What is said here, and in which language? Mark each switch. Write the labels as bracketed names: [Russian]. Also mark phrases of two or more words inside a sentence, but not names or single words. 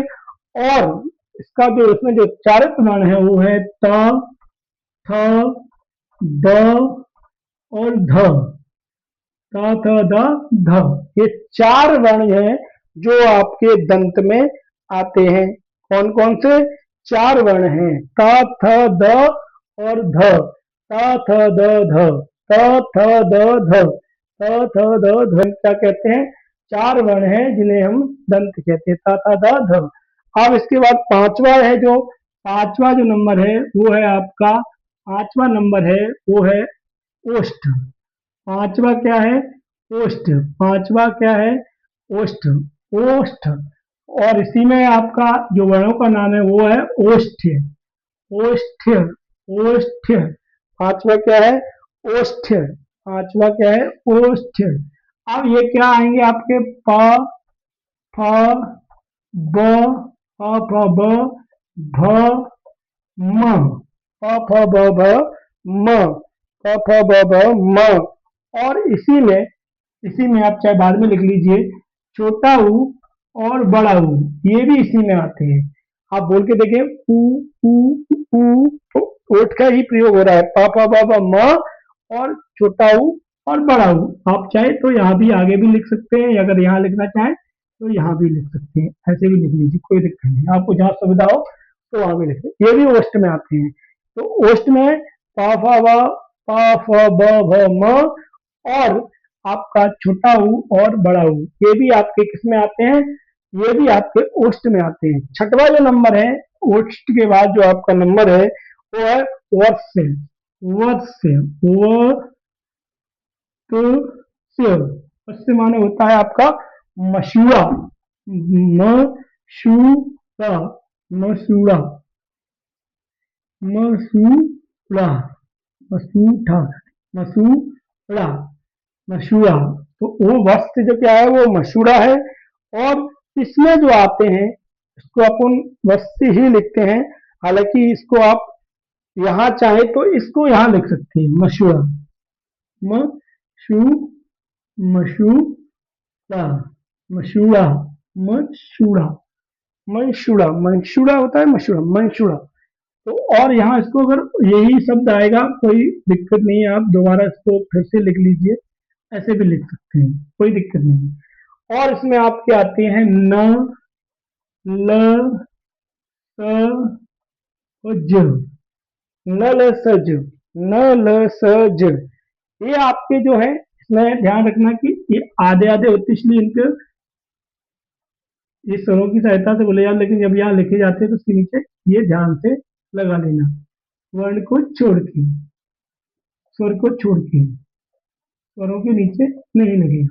[Hindi] और इसका जो इसमें जो उच्चारित वर्ण है वो है त, थ, द और ध। त, थ, द, ध। ये चार वर्ण हैं जो आपके दंत में आते हैं। कौन कौन से? चार वर्ण हैं, त, थ, द और ध। त, थ, द, ध। त, थ, द, ध। त, थ, द, ध क्या कहते हैं? चार वर्ण हैं जिन्हें हम दंत कहते हैं, त, थ, द, ध। अब इसके बाद पांचवा है, जो पांचवा जो नंबर है वो है आपका, पांचवा नंबर है वो है ओष्ठ। पांचवा क्या है? ओष्ठ। पांचवा क्या है? ओष्ठ। ओष्ठ। और इसी में आपका जो वर्णों का नाम है वो है ओष्ठ्य, ओष्ठ्य, ओष्ठ्य। पांचवा क्या है? ओष्ठ्य। पांचवा क्या है? ओष्ठ्य। अब ये क्या आएंगे आपके? प, फ, ब, फ ब, भ, म। प, फ, ब, भ, म। प, फ, ब, भ, म। और इसी में आप चाहे बाद में लिख लीजिए, छोटा ऊ और बड़ा ऊ, ये भी इसी में आते हैं। आप बोल के देखें, ऊ, तो ओठ का ही प्रयोग हो रहा है, पा पा बा बा म, और छोटा ऊ और बड़ा ऊ। आप चाहे तो यहाँ भी आगे भी लिख सकते हैं, अगर यहाँ लिखना चाहें तो यहाँ भी लिख सकते हैं, ऐसे भी लिख लीजिए, कोई दिक्कत नहीं। आपको जहाँ सुविधा हो तो वहां भी लिख सकते, ये भी ओष्ट में आते हैं। तो ओष्ट में पा फा ब, पा फ ब भ म, और आपका छोटा ऊ और बड़ा ऊ, ये भी आपके किस में आते हैं? ये भी आपके ओष्ट में आते हैं। छठवा जो नंबर है, ओष्ट के बाद जो आपका नंबर है वो है वत्स्य, वत्स्य, वत्स्य। वत्स्य माने होता है आपका मशूरा, मशूरा, मशूरा, मसूड़ा, मसूठा, मसूड़ा, मशूरा। तो वो वस्त्र जो क्या है वो मशूरा है। और इसमें जो आते हैं इसको अपन वस्त्र ही लिखते हैं, हालांकि इसको आप यहाँ चाहे तो इसको यहाँ लिख सकते हैं, मशूरा, मशू, मशूरा, मशूरा, मशूरा, मंशूरा, मंशूरा होता है मशूरा, मंशूरा। तो और यहाँ इसको अगर यही शब्द आएगा कोई दिक्कत नहीं है, आप दोबारा इसको फिर से लिख लीजिए, ऐसे भी लिख सकते हैं, कोई दिक्कत नहीं। और इसमें आपके आते हैं न, ल, स और ज, न ल स ज, न ल स ज। ये आपके जो है, इसमें ध्यान रखना कि ये आधे आधे होते, इसलिए इनके ये स्वरों की सहायता से बोले जाते, लेकिन जब यहाँ लिखे जाते हैं तो उसके नीचे ये ध्यान से लगा लेना, वर्ण को छोड़ के, स्वर को छोड़ के, स्वरों के नीचे नहीं लगेगा।